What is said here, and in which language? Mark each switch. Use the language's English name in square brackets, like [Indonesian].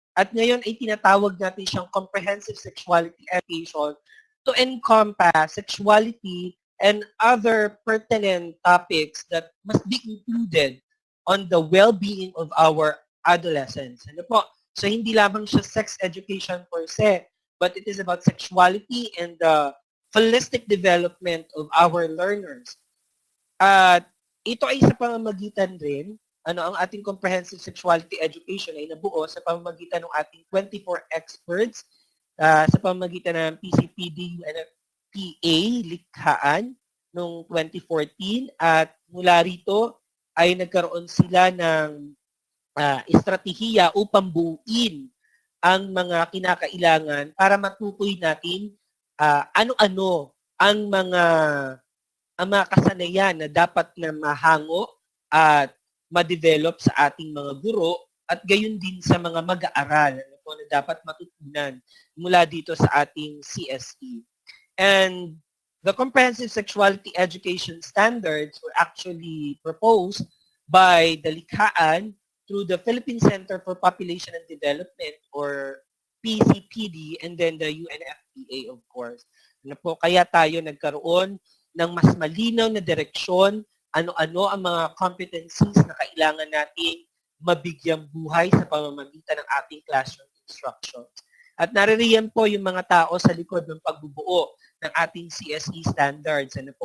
[Filipino] At ngayon ay tinatawag natin siyang [English] comprehensive sexuality education to encompass sexuality and other pertinent topics that must be included on the well-being of our adolescents. [Filipino] Ano po? [English] So, [Filipino] hindi lamang siya [English] sex education per se, but it is about sexuality and the holistic development of our learners. [Filipino] At ito ay sa pamamagitan rin, ang ating comprehensive sexuality education ay nabuo sa pamamagitan ng ating 24 experts, sa pamamagitan ng PCPD, PA, likhaan, noong 2014. At mula rito ay nagkaroon sila ng estratehiya upang buuin ang mga kinakailangan para matukoy natin ano-ano ang mga kasanayan na dapat na mahango at ma-develop sa ating mga guro at gayon din sa mga mag-aaral na dapat matutunan mula dito sa ating CSE. [English] And the comprehensive sexuality education standards were actually proposed by the Likhaan through the Philippine Center for Population and Development or PCPD and then the UNFPA of course. [Filipino] Kaya tayo nagkaroon ng mas malinaw na direksyon, ano-ano ang mga competencies na kailangan nating mabigyang buhay sa pamamagitan ng ating classroom instruction. At naririyan po yung mga tao sa likod ng pagbubuo ng ating CSE standards.